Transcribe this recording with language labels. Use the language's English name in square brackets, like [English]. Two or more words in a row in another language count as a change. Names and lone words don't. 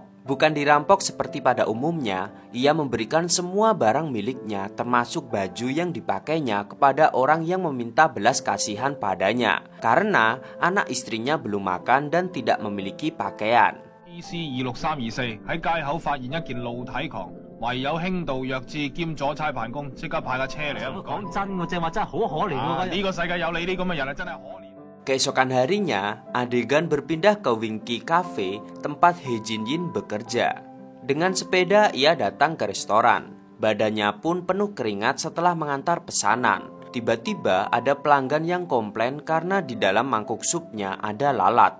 [Indonesian] Bukan dirampok seperti pada umumnya, ia memberikan semua barang miliknya termasuk baju yang dipakainya kepada orang yang meminta belas kasihan padanya karena anak istrinya belum makan dan tidak memiliki pakaian. [Cantonese] EC 26324喺街口發現一件露體狂，唯有輕度弱智兼阻差辦公，即刻派架車嚟啊！講真，我正話真係好可憐喎！呢個世界有你呢咁嘅人啊，真係可憐。 [Indonesian] Keesokan harinya, adegan berpindah ke Winky Cafe, tempat He Jin Yin bekerja. Dengan sepeda, ia datang ke restoran. Badannya pun penuh keringat setelah mengantar pesanan. Tiba-tiba ada pelanggan yang komplain karena di dalam mangkuk supnya ada lalat.